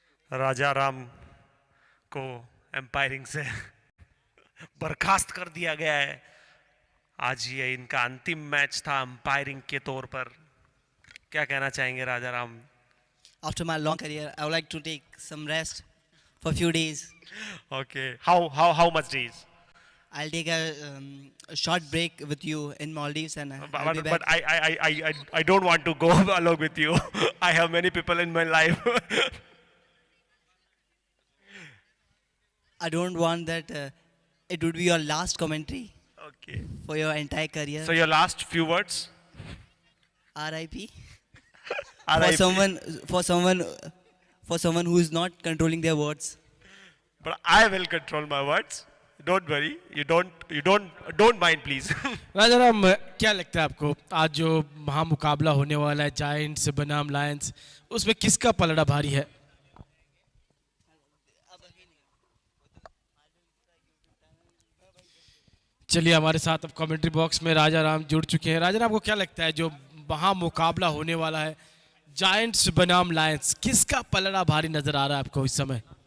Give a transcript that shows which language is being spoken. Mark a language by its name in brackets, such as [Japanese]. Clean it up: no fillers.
[Hindi] राजा राम को एम्पायरिंग से बर्खास्त कर दिया गया है. आज ये इनका अंतिम मैच था अंपायरिंग के तौर पर. क्या कहना चाहेंगे राजा Ram? [English] After my long career, I would like to take some rest for a few days. Okay. How much days? I'll take a short break with you in Maldives and I'll be But back. I don't want to go along with you. I have many people in my life. I don't want that it would be your last commentary Okay. for your entire career. So your last few words? RIP. RIP. For someone who is not controlling their words. But I will control my words. Don't worry. You don't mind, please. [Hindi] राजा राम, क्या लगता है आपको आज जो महामुकाबला होने वाला है giants बनाम लायंस, उसमें किसका पलड़ा भारी है? चलिए हमारे साथ अब कमेंट्री बॉक्स में राजा राम जुड़ चुके हैं। राजा राम, आपको क्या लगता है जो वहाँ मुकाबला होने वाला है जायंट्स बनाम लायंस, किसका पलड़ा भारी नजर आ रहा है आपको इस समय?